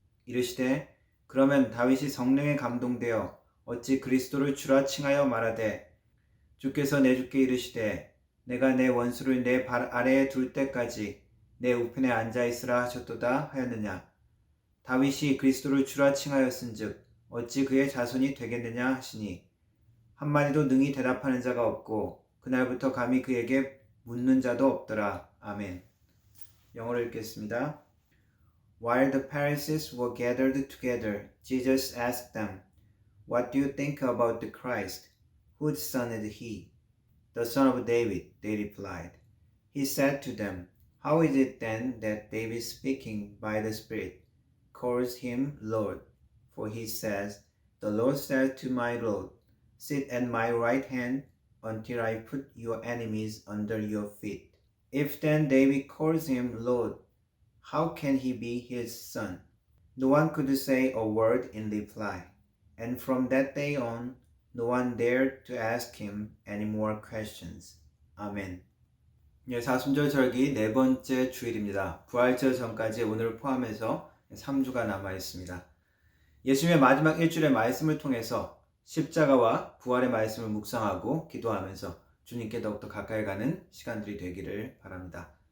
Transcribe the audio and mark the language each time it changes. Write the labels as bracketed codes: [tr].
[ko] 이르시되 그러면 다윗이 성령에 감동되어 어찌 그리스도를 주라 칭하여 말하되 주께서 내 주께 이르시되 내가 내 원수를 내 발 아래에 둘 때까지 내 우편에 앉아있으라 하셨도다 하였느냐? 다윗이 그리스도를 주라 칭하였은즉 어찌 그의 자손이 되겠느냐 하시니 한마디도 능히 대답하는 자가 없고 그날부터 감히 그에게 묻는 자도 없더라. 아멘. 영어로 읽겠습니다. [en] While the Pharisees were gathered together, Jesus asked them, What do you think about the Christ? Whose son is he? The son of David, they replied. He said to them, How is it then that David speaking by the Spirit calls him Lord? For he says, The Lord said to my Lord, Sit at my right hand until I put your enemies under your feet. If then David calls him Lord, how can he be his son? No one could say a word in reply. And from that day on, no one dared to ask him any more questions. [ko] 아멘. 사순절 절기 네 번째 주일입니다. 부활절 전까지 오늘을 포함해서 3주가 남아 있습니다. 예수님의 마지막 일주일의 말씀을 통해서 십자가와 부활의 말씀을 묵상하고 기도하면서 주님께 더욱더 가까이 가는 시간들이 되기를 바랍니다.